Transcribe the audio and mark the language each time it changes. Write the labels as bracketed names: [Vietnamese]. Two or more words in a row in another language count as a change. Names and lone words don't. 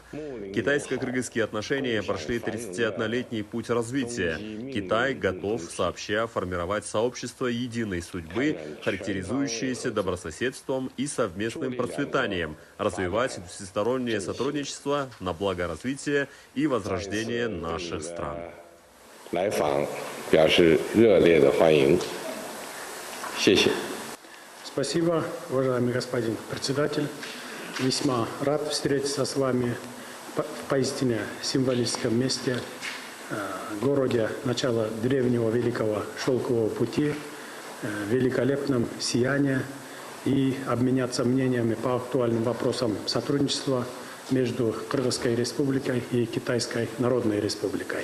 [Russian] Китайско-кыргызские отношения прошли 31-летний путь развития. Китай готов сообща формировать сообщество единой судьбы, характеризующееся добрососедством и совместным процветанием, развивать всестороннее сотрудничество на благо развития и возрождения наших стран. [Chinese] 来访表示热烈的欢迎，谢谢。 [Russian] Спасибо, уважаемый господин председатель. Весьма рад встретиться с вами в поистине символическом месте, городе начала древнего великого шелкового пути, великолепном сиянии и обменяться мнениями по актуальным вопросам сотрудничества между Кыргызской республикой и Китайской Народной республикой.